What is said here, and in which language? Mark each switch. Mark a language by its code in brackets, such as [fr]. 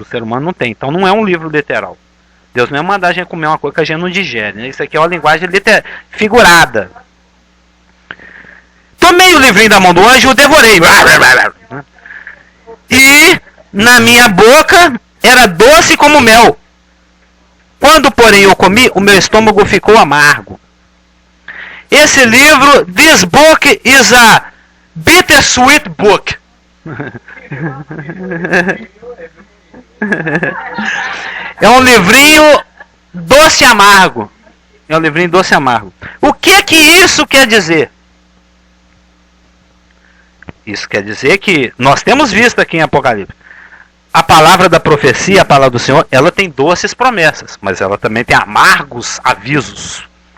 [pt] O ser humano não tem, então não é um livro literal. Deus não ia mandar a gente comer uma coisa que a gente não digere, né? Isso aqui é uma linguagem figurada. Tomei o livrinho da mão do anjo e o devorei. E na minha boca era doce como mel. Quando, porém, eu comi, o meu estômago ficou amargo. Esse livro, [en] this book is a bittersweet book. [pt] É um livrinho doce amargo. É um livrinho doce amargo. O que isso quer dizer? Isso quer dizer que nós temos visto aqui em Apocalipse. A palavra da profecia, a palavra do Senhor, ela tem doces promessas, mas ela também tem amargos avisos.